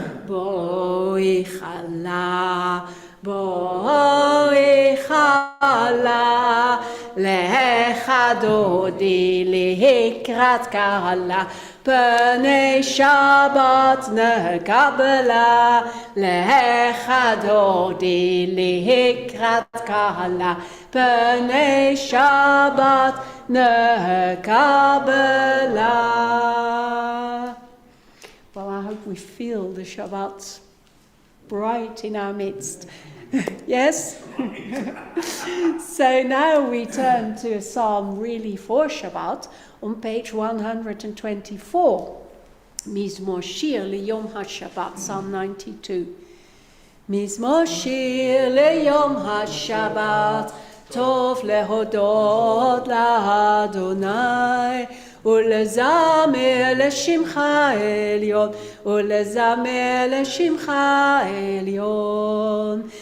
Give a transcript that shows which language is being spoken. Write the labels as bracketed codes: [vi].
[he] בואי חלה, בואי חלה, לך דודי לקראת קהלה, פני שבת נקבלה. לך דודי לקראת קהלה, פני שבת נקבלה. [en] Well, I hope we feel the Shabbat bright in our midst. Yes? So now we turn to a psalm really for Shabbat on page 124. [he] Mizmor Shir Liyom HaShabbat, [en] Psalm 92. [he] מזמור שיר ליום השבת, טוב להודות לאדוני, ולזמר לשמך עליון, ולזמר לשמך עליון.